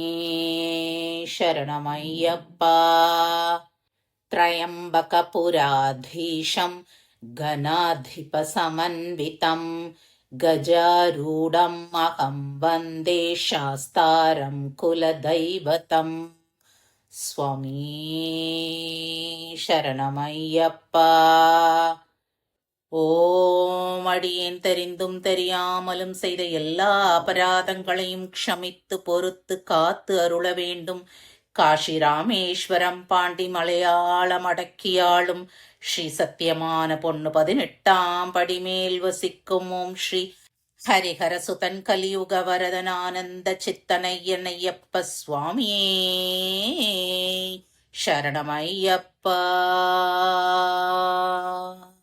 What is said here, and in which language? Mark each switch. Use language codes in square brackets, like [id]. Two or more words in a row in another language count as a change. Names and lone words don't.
[sa] शरणमय्यप्पा त्र्यम्बकपुराधीशं गणाधिपसमन्वितं गजारूढम् अहं वन्दे शास्तारं कुलदैवतम् स्वामी [ta] शरणमय्यप्पा ஓம் அடியேன் தெரிந்தும் தெரியாமலும் செய்த எல்லா அபராதங்களையும் க்ஷமித்து பொறுத்து காத்து அருள வேண்டும். காஷி ராமேஸ்வரம் பாண்டி மலையாளம் அடக்கியாளும் ஸ்ரீ சத்தியமான பொண்ணு 18ஆம் படிமேல் வசிக்கும் ஓம் ஸ்ரீ ஹரிஹரசுதன் கலியுக வரதனானந்த சித்தனையனையப்ப சுவாமியே சரணமையப்பா.